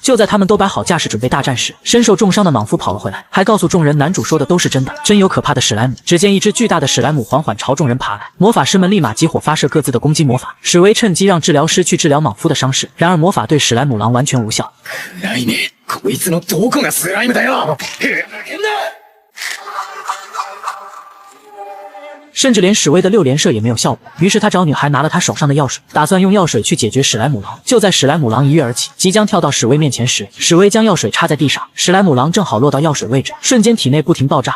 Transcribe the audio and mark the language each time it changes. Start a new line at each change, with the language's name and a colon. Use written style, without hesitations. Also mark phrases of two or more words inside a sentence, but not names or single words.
Chinese: 就在他们都摆好架势准备大战时，身受重伤的莽夫跑了回来，还告诉众人男主说的都是真的，真有可怕的史莱姆。只见一只巨大的史莱姆缓缓朝众人爬来，魔法师们立马集火发射各自的攻击魔法。史威趁机让治疗师去治疗莽夫的伤势，然而魔法对史莱姆狼完全无效。
Japanese: 暗いね。こいつのどこがスライムだよ。
Chinese: 甚至连史威的6连射也没有效果，于是他找女孩拿了他手上的药水，打算用药水去解决史莱姆狼。就在史莱姆狼一跃而起，即将跳到史威面前时，史威将药水插在地上，史莱姆狼正好落到药水位置，瞬间体内不停爆炸。